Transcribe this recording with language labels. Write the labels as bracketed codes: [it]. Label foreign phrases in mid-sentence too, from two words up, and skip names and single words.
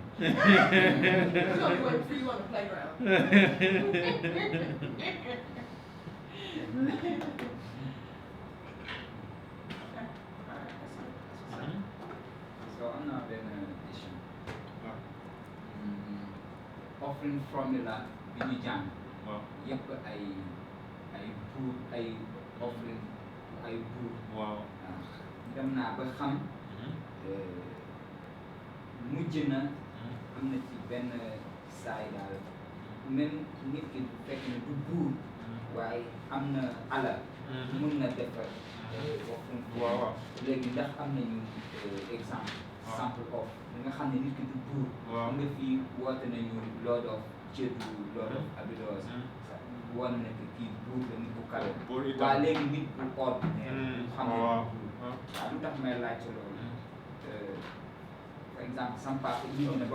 [en] We're gonna be waiting for you on the playground. Okay, alright, that's good. That's what's up. So I'm not in addition. Offering formula [wo] bi ñu jàng [en] Wow. [wo] yëpp ay buur ay offering ay buur [en] Wow. [wo] dem naa ba xam mujj na am na ci benn saay daal même nit ki bu fekk ne du buur waaye am na alal mun na defar offering Waaw. léegi ndax am nañu exemple [en] sample of [wo] nga xam ne nit ki du buur Waaw. nga fii woote nañu [en] Lord of Jedu Lord of Abydos [wo] woon na que kii buur la nit bu kawe Buur itam. waaye léegi nit bu ordinaire xam ne Waaw. du buur waaw lu tax may laajte loolu [fr] par exemple [wo] sama papa indi na